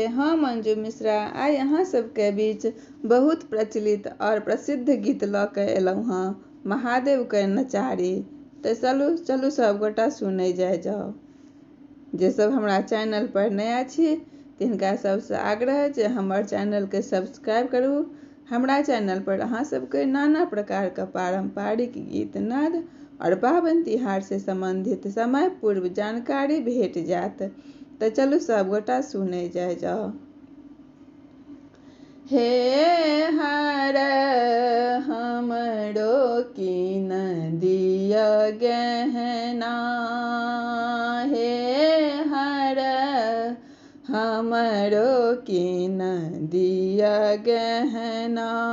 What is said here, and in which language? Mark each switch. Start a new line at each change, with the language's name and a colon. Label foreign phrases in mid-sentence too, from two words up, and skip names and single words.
Maithili: हम अंजू मिश्रा आइ अहाँ सबके बीच बहुत प्रचलित और प्रसिद्ध गीत लऽ के एलहुँ हँ, महादेव के नचारी। तो चलू सब गोटा सुनै जाओ। जे सब हमरा चैनल पर नया छी तिनका सबसे आग्रह जे हमर चैनल के सब्सक्राइब करू। हमरा चैनल पर अहाँ सबके नाना प्रकार का पारंपरिक गीत नाद और पाबनि तिहार से संबंधित समय पूर्व जानकारी भेट जात। तो चलू सब गोटा सुने जाओ। हे हर हमरो कीन दिया गहना, हे हर हमरो कीन दिया गहना।